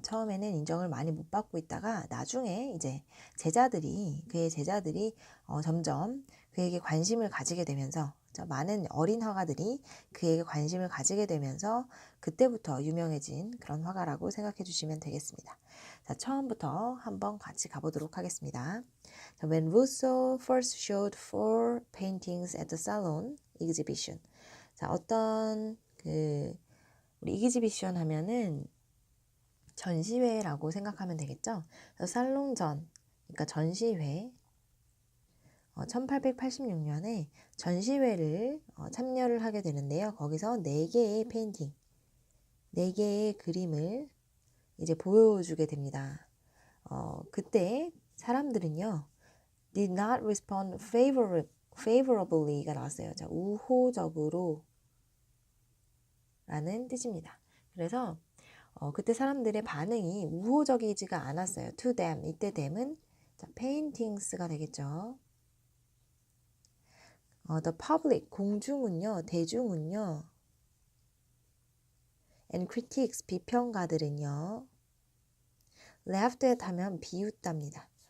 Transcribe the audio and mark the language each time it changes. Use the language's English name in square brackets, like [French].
[Korean] 처음에는 인정을 많이 못 받고 있다가 나중에 이제 그의 제자들이 점점 그에게 관심을 가지게 되면서 많은 어린 화가들이 그에게 관심을 가지게 되면서 그때부터 유명해진 그런 화가라고 생각해 주시면 되겠습니다. 자, 처음부터 한번 같이 가보도록 하겠습니다. [English] 자, When Rousseau first showed 4 paintings at the Salon exhibition. [Korean] 자, 어떤 우리 이기지비션 하면은 전시회라고 생각하면 되겠죠. 그래서 살롱전, 그러니까 전시회, 1886년에 전시회를 참여를 하게 되는데요. 거기서 4개의 페인팅, 4개의 그림을 이제 보여주게 됩니다. [English] 그때 사람들은요, did not respond favorably가 [Korean] 나왔어요. 자, 우호적으로 라는 뜻입니다. 그래서 그때 사람들의 반응이 우호적이지가 않았어요. [English] To them, [Korean] 이때 [English] them은 paintings가 [Korean] 되겠죠. [English] The public, [Korean] 공중은요, 대중은요, [English] and critics, [Korean] 비평가들은요, [English] laughed at [Korean] 하면 비웃답니다.